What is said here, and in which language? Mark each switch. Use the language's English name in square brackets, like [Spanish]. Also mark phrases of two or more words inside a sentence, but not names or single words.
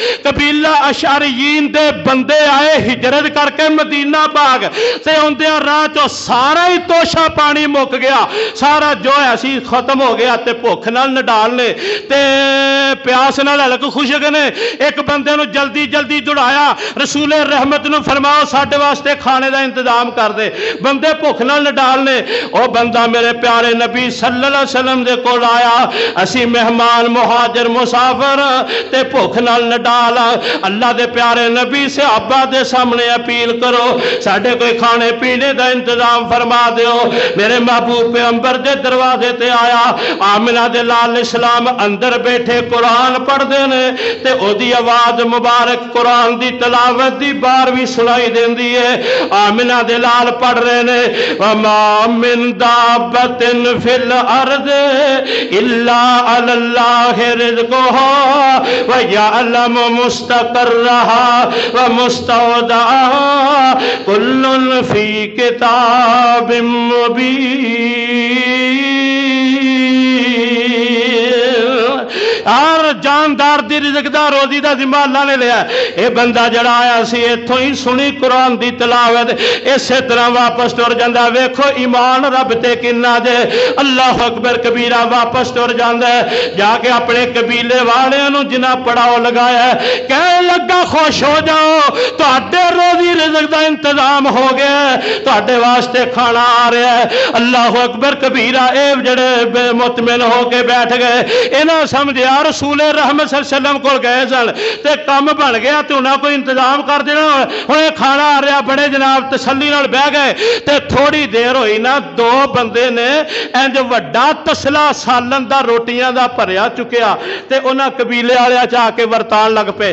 [Punjabi] قبیلہ اشعریین دے بندے آئے ہجرت کرکے مدینہ پاک تے اوندے راہ چوں سارا ہی توشہ پانی مک گیا، سارا جو ہے سی ختم ہو گیا تے بھکھ نال نڈھال نے تے پیاس نال حلق خشک نے. ایک بندے نوں جلدی جلدی دوڑایا، رسول رحمت نوں فرماؤ ساڈے واسطے کھانے کا انتظام کر دے، بندے بھکھ نال نڈھال نے. او بندہ میرے پیارے نبی [Arabic] صلى الله عليه وسلم [Punjabi] دے کول آیا، اسی مہمان مہاجر مسافر تے بھکھ نال نڈھال، اللہ دے پیارے نبی صحابہ دے سامنے اپیل کرو، ساڈے کوئی کھانے پینے کا انتظام فرما دیو. میرے محبوب پیغمبر دے دروازے تے آیا، آمنہ دے لال اسلام اندر بیٹھے قرآن پڑھدے نے تے اوہدی آواز مبارک قرآن دی تلاوت دی بار بھی سنائی دیندی ہے. آمنہ دے لال پڑھ رہے نے, [Arabic] وما من دابة في الأرض إلا الله رزقها و يعلم مستقرها و مستودعها كل في كتاب مبين. [Punjabi] ہر جاندار دی رزق دا روزی دا ذمہ اللہ نے لیا. یہ بندہ جیہڑا آیا سی ایتھوں ہی سنی قرآن دی تلاوت، اسے طرح واپس ٹر جاندا. ویکھو ایمان رب تے کنا جے. [Arabic] الله أكبر كبيرا [Punjabi] واپس ٹر جاندا ہے، جاکے اپنے قبیلے والیاں نوں جنہاں پڑاؤ لگایا کہن لگا خوش ہو جاؤ، تہاڈے روزی رزق دا انتظام ہو گیا، تہاڈے واسطے کھانا آ رہا ہے. [Arabic] الله أكبر كبيرا [Punjabi] اے جیہڑے مطمئن ہو کے بیٹھ گئے، انہاں سمجھیا رسول رحمت [Arabic] صلى الله عليه وسلم [Punjabi] کول گئے سن تے کم بن گیا تے اوہناں کوئی انتظام کر دینا، ہنے کھانا آ رہا. بڑے جناب تسلی نال بہہ گئے تے تھوڑی دیر ہوئی نا، دو بندے نے اینج وڈا تسلا سالن دا روٹیاں دا بھریا چکیا تے اوہناں قبیلے والیاں چ آکے ورتان لگ پے.